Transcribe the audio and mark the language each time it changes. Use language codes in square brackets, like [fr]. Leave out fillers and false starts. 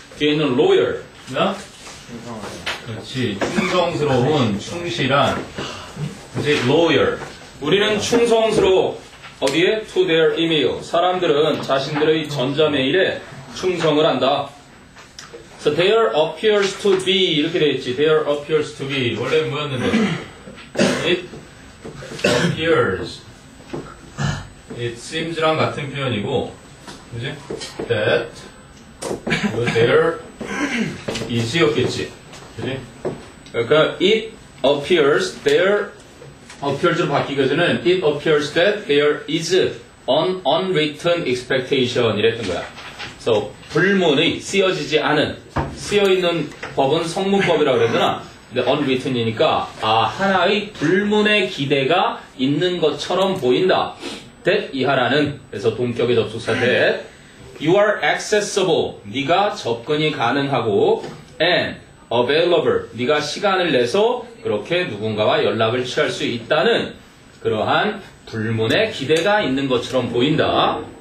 [ko] 뒤에 있는 loyal. 야? 그렇지. 충성스러운, 충실한. 그지? loyal. 우리는 충성스러워. 어디에? [en] to their email. [ko] 사람들은 자신들의 전자메일에 충성을 한다. [en] So there appears to be [ko] 이렇게 되어 있지. [en] There appears to be [ko] 원래 뭐였는데? [en] It appears. [ko] It seems랑 같은 표현이고, 그지? [en] That there is [ko] 였겠지, 그지? 그러니까 [en] it appears there appears로 바뀌기 전에는 it appears that there is an unwritten expectation [ko] 이랬던 거야. 그래서 불문의 쓰여지지 않은 쓰여있는 법은 성문법이라고 그러잖아. 근데 unwritten이니까 하나의 불문의 기대가 있는 것처럼 보인다. that 이하라는 그래서 동격의 접속사 [en] that you are accessible [ko] 네가 접근이 가능하고 [en] and available [ko] 네가 시간을 내서 그렇게 누군가와 연락을 취할 수 있다는 그러한 불문의 기대가 있는 것처럼 보인다.